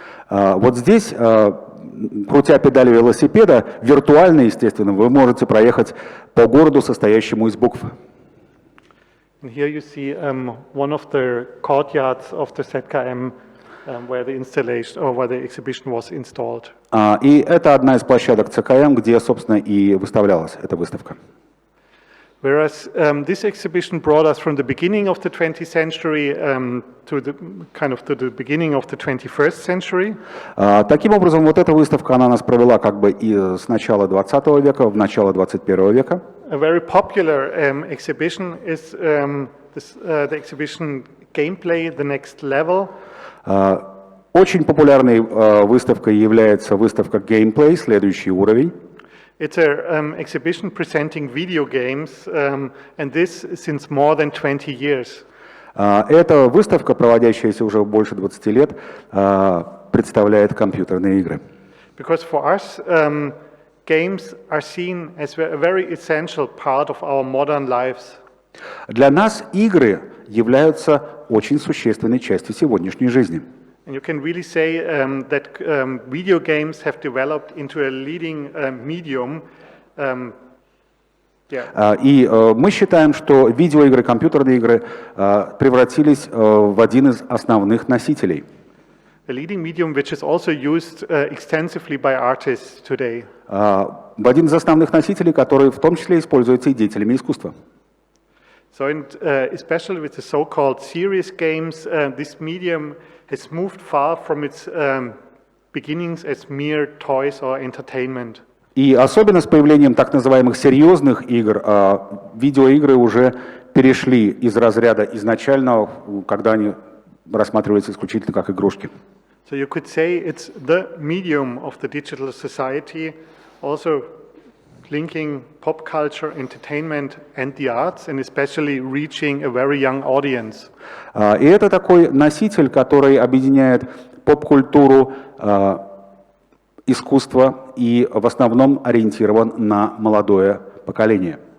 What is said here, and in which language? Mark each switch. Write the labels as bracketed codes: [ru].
[ru] Вот здесь, крутя педали велосипеда, виртуально, естественно, вы можете проехать по городу, состоящему из букв. [en] And here you see one of the courtyards of the ZKM where the installation or where the exhibition was installed. [ru] И это одна из площадок ЦКМ, где, собственно, и выставлялась эта выставка. [en] Whereas this exhibition brought us from the beginning of the 20th century to the beginning of the 21st century. [ru] Таким образом, вот эта выставка, она нас провела как бы и с начала 20 века в начало 21 века. [en] A very popular exhibition is the exhibition Gameplay, The Next Level. [ru] Очень популярной выставкой является выставка Gameplay, следующий уровень. [en] It's an exhibition presenting video games, and this since more than 20 years. [ru] Эта выставка, проводящаяся уже больше 20 лет, представляет компьютерные игры. [en] Because for us, games are seen as a very essential part of our modern lives. [ru] Для нас игры являются очень существенной частью сегодняшней жизни. [en] And you can really say that video games have developed into a leading medium. [ru] И мы считаем, что видеоигры, компьютерные игры превратились в один из основных носителей. [en] A leading medium which is also used extensively by artists today. [ru] В один из основных носителей, который в том числе используется и деятелями искусства. [en] So, especially with the so-called serious games, this medium has moved far from its beginnings as mere toys or entertainment. [ru] И особенно с появлением так называемых серьезных игр, видеоигры уже перешли из разряда изначального, когда они рассматриваются исключительно как игрушки. [en] So you could say it's the medium of the digital society, also linking pop culture, entertainment and the arts, and especially reaching a very young audience. [ru] И это такой носитель, который объединяет поп-культуру, искусство и в основном ориентирован на молодое поколение.